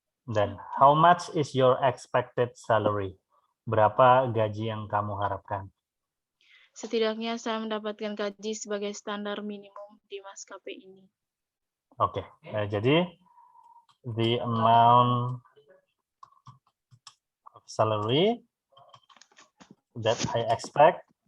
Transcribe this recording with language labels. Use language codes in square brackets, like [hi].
[en] Then, how much is your expected salary? [id] Berapa gaji yang kamu harapkan? Setidaknya saya mendapatkan gaji sebagai standar minimum di maskapai ini. Oke, jadi [en] the amount of salary that I expect